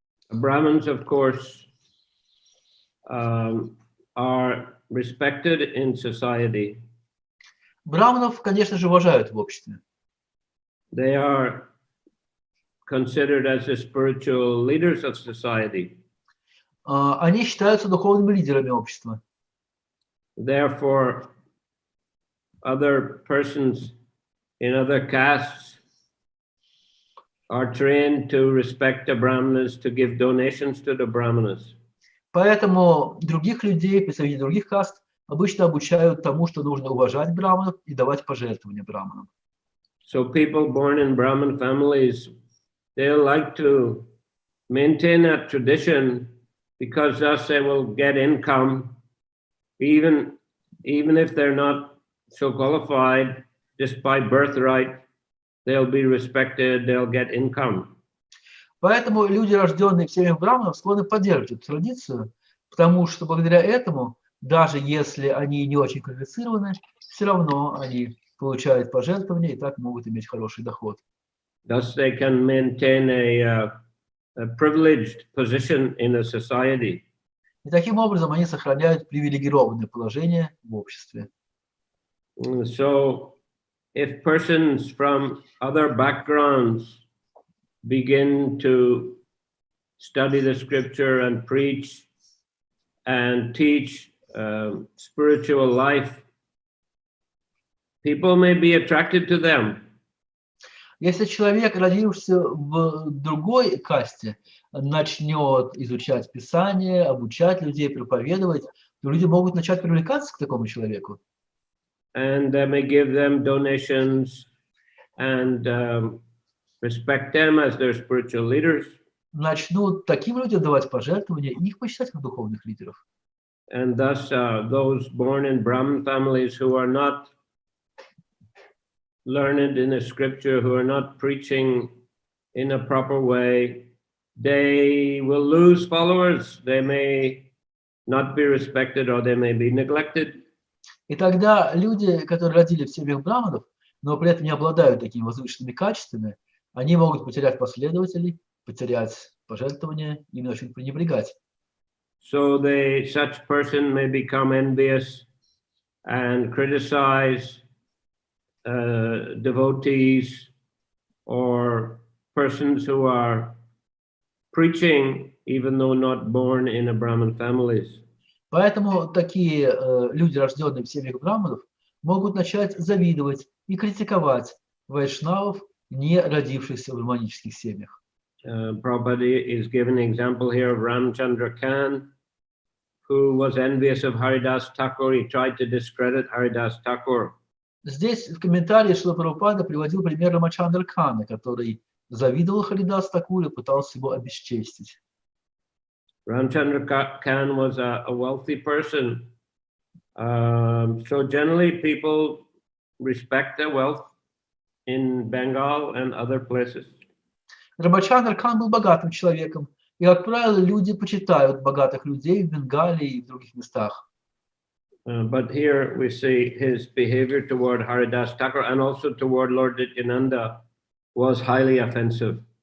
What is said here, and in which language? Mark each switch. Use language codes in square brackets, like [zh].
[en] Brahmins, of course, are respected in society. [ru] Браманов, конечно же, уважают в обществе. [en] They are considered as the spiritual leaders of society. [ru] Они считаются духовными лидерами общества. [en] Therefore, other persons in other castes are trained to respect the Brahmanas, to give donations to the Brahmanas. [ru] Поэтому других людей, представителей других каст, обычно обучают тому, что нужно уважать браманов и давать пожертвования браманам. [en] So people born in Brahmin families, they like to maintain that tradition because thus they will get income, even if they're not so qualified, just by birthright, they'll be respected, they'll get income. [ru] Поэтому люди, рожденные в семьях браманов, склонны поддерживать эту традицию, потому что благодаря этому, даже если они не очень квалифицированы, все равно они получают пожертвования и так могут иметь хороший доход. [en] Thus they can maintain a privileged position in a society. [ru] И таким образом они сохраняют привилегированное положение в обществе. [en] So if persons from other backgrounds begin to study the scripture and preach and teach spiritual life, people may be attracted to them. [ru] Если человек, родившийся в другой касте, начнет изучать Писание, обучать людей, проповедовать, то люди могут начать привлекаться к такому человеку. [en] And they may give them donations and respect them as their spiritual leaders. [ru] Начнут таким людям давать пожертвования и их посчитать как духовных лидеров. [en] And thus those born in Brahmin families who are not learned in the scripture, who are not preaching in a proper way, they will lose followers. They may not be respected or they may be neglected. [ru] И тогда люди, которые родились в семьях браманов, но при этом не обладают такими возвышенными качествами, они могут потерять последователей, потерять пожертвования, им начнут пренебрегать. [en] So such person may become envious and criticize devotees or persons who are preaching, even though not born in a Brahmin families. [ru] Поэтому такие люди, рожденные в семьях браманов, могут начать завидовать и критиковать вайшнавов, не родившихся в браманических семьях. [en] Prabhupada is given an example here of Ramchandra Khan, who was envious of Haridas Thakur. He tried to discredit Haridas Thakur. [ru] Здесь в комментарии Шрила Прабхупада приводил пример Рамачандра Кана, который завидовал Харидас Такуру и пытался его обесчестить. [en] Ramchandra Khan was a wealthy person. So generally people respect their wealth in Bengal and other places. [ru] Рамачандра Кан был богатым человеком, и, как правило, люди почитают богатых людей в Бенгалии и в других местах. [en] But here we see his behavior toward Haridas Thakur and also toward Lord Nityananda was highly offensive.